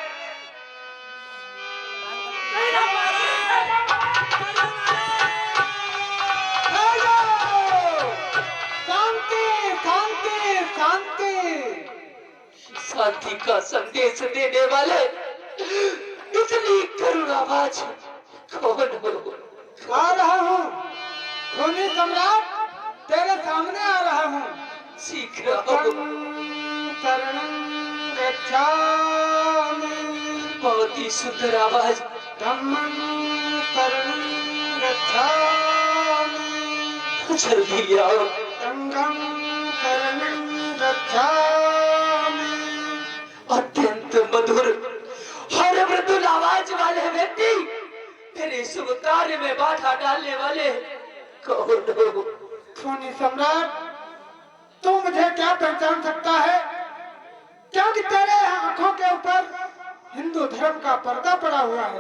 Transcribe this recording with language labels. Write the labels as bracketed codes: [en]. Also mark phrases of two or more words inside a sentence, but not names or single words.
[hi] शांति का संदेश देने वाले इतनी करुण आवाज कौन हो? आ रहा हूँ खूनी सम्राट, तेरे सामने आ रहा हूँ। सीख रहा हूँ। [pi] शरणं गच्छामि। [hi] बहुत ही सुंदर आवाज। [pi] धम्मं शरणं गच्छामि। [hi] जल्दी आओ। [pi] संघं शरणं गच्छामि। [hi] अत्यंत मधुर और मृदुल आवाज वाले व्यक्ति मेरे शुभ कार्य में बाधा डालने वाले कौन हो? खूनी सम्राट, तू मुझे क्या पहचान सकता है? क्योंकि तेरे आंखों के ऊपर हिंदू धर्म का पर्दा पड़ा हुआ है।